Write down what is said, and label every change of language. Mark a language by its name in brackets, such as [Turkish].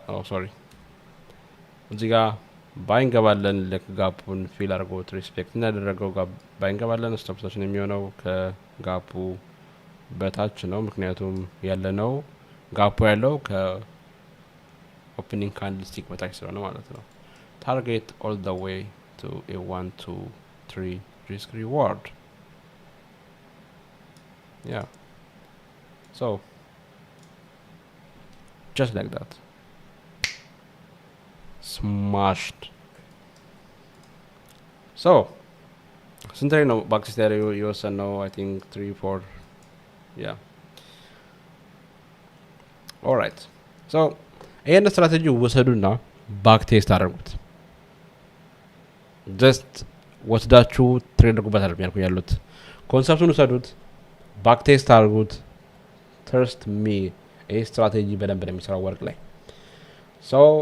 [Amharic] ሶሪ እዚህ ጋር ባይ እንገባለን። ልክ ጋፑን ፊል አድርጎት ሪስፔክት እናደረገው ባይ እንገባለን። ስቶፕሳችን የሚሆነው ከጋፑ በታች ነው፣ ምክንያቱም ያለነው ጋፑ ያለው ከኦፕኒንግ ካንድልስቲክ በታች ስለሆነ ማለት ነው። [English] ታርጌት ኦል ዘ ዌይ ቱ a 1 2 3 risk reward. yeah, so just like that, smashed. [Amharic] so ስንት ላይ ነው ባክቴስት የወሰነው? [English] I think 3 4 yeah, all right. [Amharic] so ይሄን ስትራቴጂ ወሰዱና ባክ ቴስት አድርጉት። ጀስት ወስዳችሁ ትሬድ አድርጉበታል የሚያልኩ ያሉት ኮንሰፕቱን ወሰዱት፣ ባክ ቴስት አድርጉት። ትረስት ሚ ይሄ ስትራቴጂ በደንብ ነው የሚሰራው ወርቅ ላይ። ሶ